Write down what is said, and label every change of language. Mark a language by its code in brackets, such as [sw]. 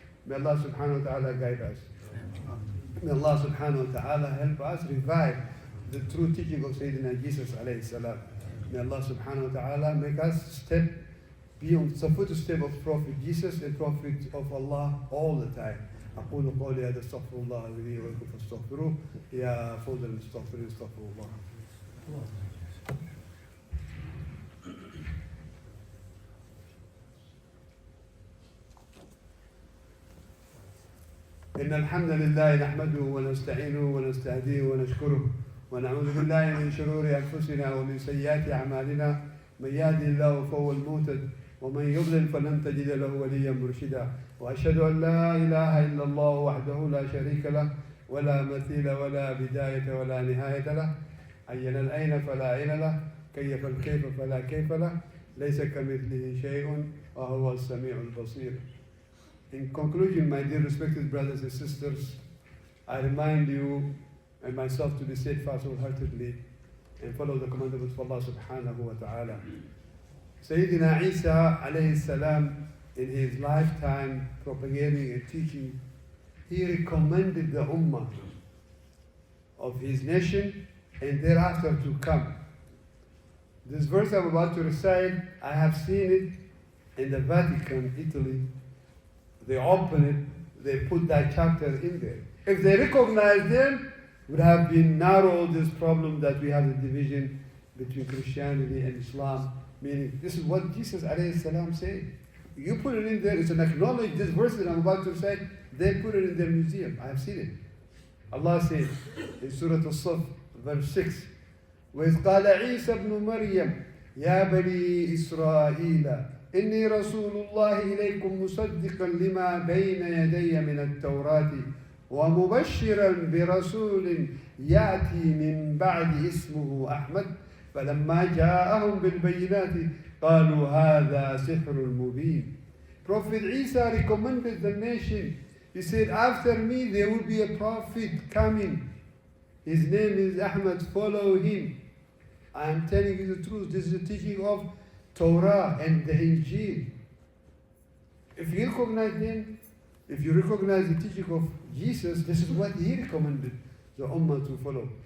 [en] May Allah subhanahu wa ta'ala guide us. May Allah subhanahu wa ta'ala help us revive the true teaching of Sayyidina Jesus alayhi salam. May Allah subhanahu wa ta'ala make us be on the footstep of Prophet Jesus and Prophet of Allah all the time. [ar] أقول قولي هذا استغفر الله لي ولكم فاستغفروه يا فوز المستغفرين استغفروا الله. إن الحمد لله نحمده ونستعينه ونستهديه ونشكره ونعوذ بالله من شرور أنفسنا ومن سيئات أعمالنا من يهده الله فهو المهتد ومن يضلل فلن تجد له وليا مرشدا وأشهد أن لا إله إلا الله وحده لا شريك له ولا مثيل ولا بداية ولا نهاية له عين العين فلا عين له كيف الكيف فلا كيف له ليس كمثله شيء وهو السميع البصير. [en] In conclusion, my dear respected brothers and sisters, I remind you and myself to be steadfast wholeheartedly and follow the commandments of Allah subhanahu wa ta'ala. Sayyidina Issa alayhi salam, in his lifetime propagating and teaching, he recommended the ummah of his nation and thereafter to come. This verse I'm about to recite, I have seen it in the Vatican, Italy. They open it, they put that chapter in there. If they recognize them, would have been narrowed this problem that we have the division between Christianity and Islam, meaning this is what Jesus alayhi salam said. You put it in there, it's an acknowledge this verse that I'm about to recite, they put it in their museum. I have seen it. Allah says in Surah Al-Saf, verse 6, [ar] وَإِذْ قَالَ عِيسَى ابْنُ مَرْيَمَ يَا بَنِي إِسْرَائِيلَ إني رسول الله إليكم مصدقا لما بين يدي من التوراة ومبشرا برسول يأتي من بعد اسمه أحمد فلما جاءهم بالبينات قالوا هذا سحر مبين. [en] Prophet Isa recommended the nation. He said, after me there will be a prophet coming. His name is Ahmad, follow him. I am telling you the truth. This is the teaching of Torah and the Injil. If you recognize them, if you recognize the teaching of Jesus, this is what he recommended the Ummah to follow.